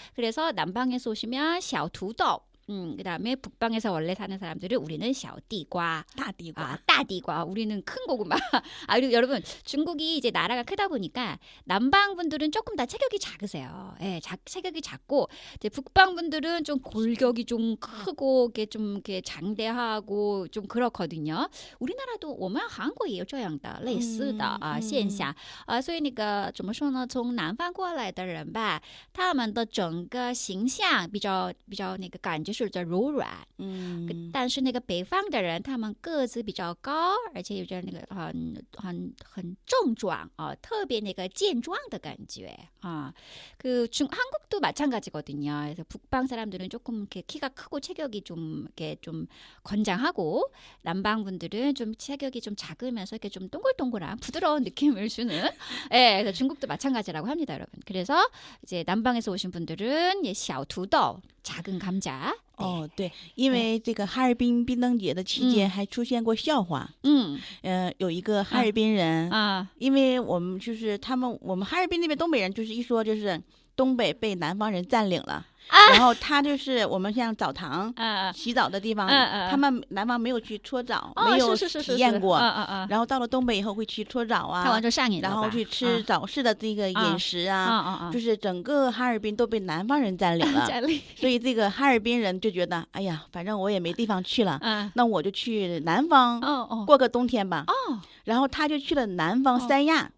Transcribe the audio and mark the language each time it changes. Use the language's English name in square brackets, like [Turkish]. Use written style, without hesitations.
[Korean] 그래서 남방에서 오시면 小土豆 그 다음에 북방에서 원래 사는 사람들은 우리는 小地瓜, 따디과, 우리는 큰 고구마. 그리고 여러분 중국이 이제 나라가 크다 보니까 남방 분들은 조금 다 체격이 작으세요. 예, 체격이 작고 이제 북방 분들은 좀 골격이 좀 크고 좀 이렇게 장대하고 좀 그렇거든요. 우리나라도 [Chinese] 我们韩国也有这样的类似的现象所以那个怎么说呢？从南方过来的人吧，他们的整个形象比较那个感觉是叫柔软。但是那个北方的人他们个子比较高，而且有点那个很重壮特别那个健壮的感觉 [Korean] 한국도 마찬가지거든요. 그래서 북방 사람들은 조금 이렇게 키가 크고 체격이 좀 이렇게 좀 건장하고 남방 분들은 좀 체격이 좀 작으면서 이렇게 좀 동글동글한 부드러운 느낌을 주는 그래서 중국도 마찬가지라고 합니다, 여러분. 그래서 이제 남방에서 오신 분들은小土豆 작은 감자. [Chinese] 对，因为这个哈尔滨冰灯节的期间还出现过笑话。有一个哈尔滨人因为我们就是我们哈尔滨那边东北人就是一说就是东北被南方人占领了。然后他就是我们像澡堂洗澡的地方他们南方没有去搓澡没有体验过然后到了东北以后会去搓澡然后去吃早市的这个饮食就是整个哈尔滨都被南方人占领了所以这个哈尔滨人就觉得哎呀反正我也没地方去了那我就去南方过个冬天吧然后他就去了南方三亚